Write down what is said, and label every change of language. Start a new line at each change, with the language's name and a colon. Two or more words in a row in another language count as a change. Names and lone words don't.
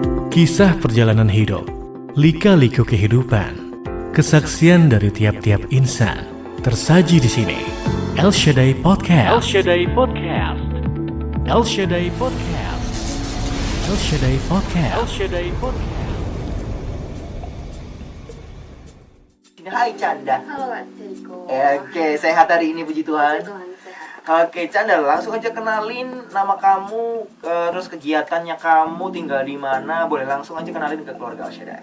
Indonesian: Kisah perjalanan hidup, lika-liku kehidupan, kesaksian dari tiap-tiap insan tersaji di sini. El Shaddai Podcast. El Shaddai Podcast. El Shaddai Podcast. El Shaddai Podcast. El Shaddai Podcast. Hai Canda. Halo Kak Jericho. Oke, sehat hari ini puji Tuhan. Puji Tuhan sehat. Oke, Canda, langsung aja kenalin nama kamu, terus kegiatannya kamu, tinggal di mana. Boleh langsung aja kenalin ke keluarga El Shaddai.